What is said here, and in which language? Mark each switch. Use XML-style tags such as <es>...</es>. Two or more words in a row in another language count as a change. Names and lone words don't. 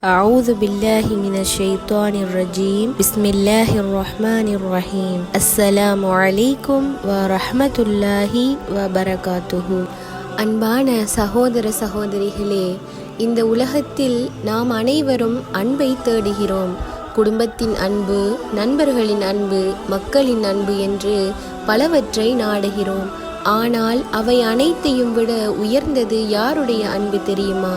<ar>أعوذ بالله من الشيطان الرجيم بسم الله الرحمن الرحيم السلام عليكم ورحمة الله وبركاته.</ar> <ta>அன்பான சகோதர சகோதரிகளே, இந்த உலகத்தில் நாம் அனைவரும் அன்பை தேடுகிறோம். குடும்பத்தின் அன்பு, நண்பர்களின் அன்பு, மக்களின் அன்பு என்று பலவற்றை நாடுகிறோம். ஆனால் அவை அனைத்தையும் விட உயர்ந்தது யாருடைய அன்பு தெரியுமா?</ta>